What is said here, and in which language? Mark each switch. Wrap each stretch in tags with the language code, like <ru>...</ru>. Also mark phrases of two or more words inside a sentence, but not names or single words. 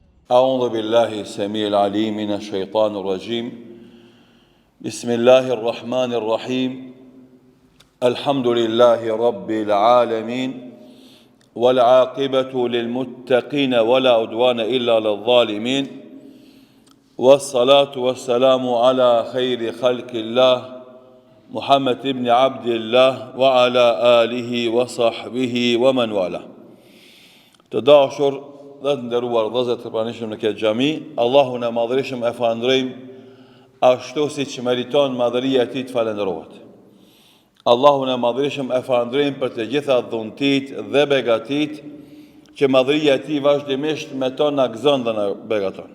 <ar>أعوذ بالله السميع العليم من الشيطان الرجيم بسم الله الرحمن الرحيم الحمد لله رب العالمين والعاقبة للمتقين ولا عدوان إلا للظالمين والصلاة والسلام على خير خلق الله محمد بن عبد الله وعلى آله وصحبه ومن والاه.</ar> <sq>Të dhe të nderuar vëllezër të pranishëm në këtë xhami, Allahun e madhërisëm e falënderojmë ashtu siç meriton madhëria e tij të falënderohet. Allahun e madhërisëm e falënderojmë për të gjitha dhuntit dhe begatit që madhëria e tij vazhdimisht me to na gëzon dhe na begaton.</sq>